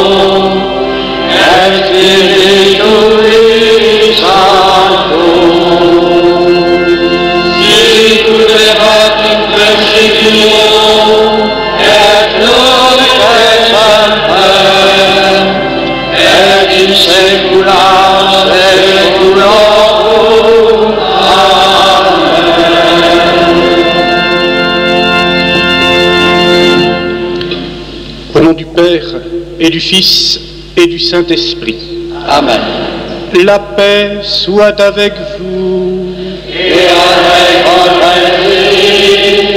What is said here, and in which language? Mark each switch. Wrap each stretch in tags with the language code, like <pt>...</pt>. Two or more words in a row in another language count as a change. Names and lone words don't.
<la>et Spiritui Sancto, sicut erat in principio et nunc et semper et in saecula saeculorum.</la> <fr>Au nom du Père et du Fils et du Saint-Esprit. Amen. La paix soit avec vous. Et avec votre esprit.</fr>